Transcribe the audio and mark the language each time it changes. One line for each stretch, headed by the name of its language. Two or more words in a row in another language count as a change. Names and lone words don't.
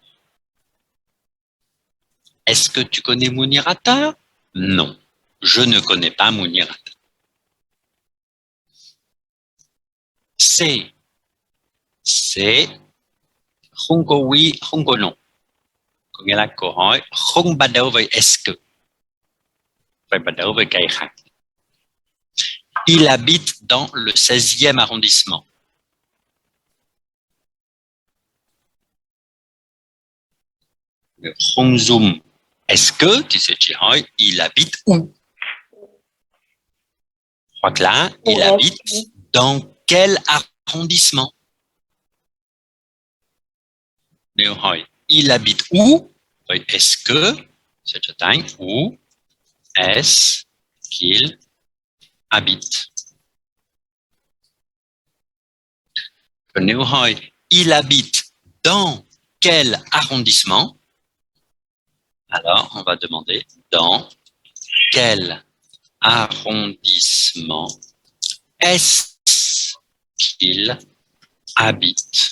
French: Est-ce que tu connais Mounir Atta? Non, je ne connais pas Mounir Atta.
Vietnamese: C'est không có oui, không có non. Có nghĩa là câu hỏi không bắt đầu với
French: est-ce que,
Vietnamese: phải bắt đầu với cái khác.
French: Il habite dans le 16e arrondissement.
Vietnamese: Không zoom.
French: Est-ce que, tu sais, tu hỏi, il habite où?
Vietnamese: Hoặc là, il
French: Où habite est-ce dans quel arrondissement?
Vietnamese: Nếu hỏi,
French: il habite où? Vậy est-ce que,
Vietnamese: sẽ trở thành
French: où est-ce qu'il habite?
Vietnamese: Còn nếu hỏi,
French: il habite dans quel arrondissement? Alors, on va demander dans quel arrondissement est-ce qu'il habite?